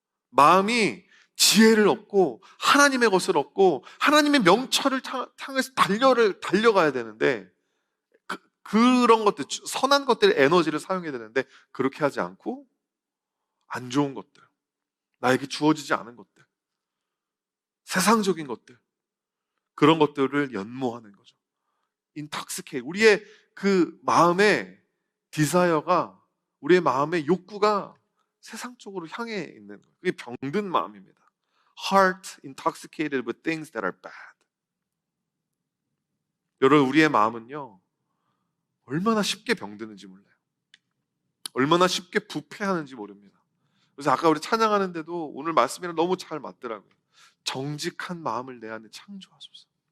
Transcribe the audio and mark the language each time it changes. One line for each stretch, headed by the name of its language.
Korean: 마음이 지혜를 얻고 하나님의 것을 얻고 하나님의 명철을 향해서 달려가야 되는데, 그런 것들, 선한 것들의 에너지를 사용해야 되는데 그렇게 하지 않고 안 좋은 것들, 나에게 주어지지 않은 것들, 세상적인 것들, 그런 것들을 연모하는 거죠.
English: intoxicate.
Korean: 우리의 그 마음의 디자이어가, 우리의 마음의 욕구가 세상 쪽으로 향해 있는 거예요. 그게 병든 마음입니다.
English: Heart intoxicated with things that are bad.
Korean: 여러분, 우리의 마음은요, 얼마나 쉽게 병드는지 몰라요. 얼마나 쉽게 부패하는지 모릅니다. 그래서 아까 우리 찬양하는데도 오늘 말씀이랑 너무 잘 맞더라고요. 정직한 마음을 내 안에 창조하소서.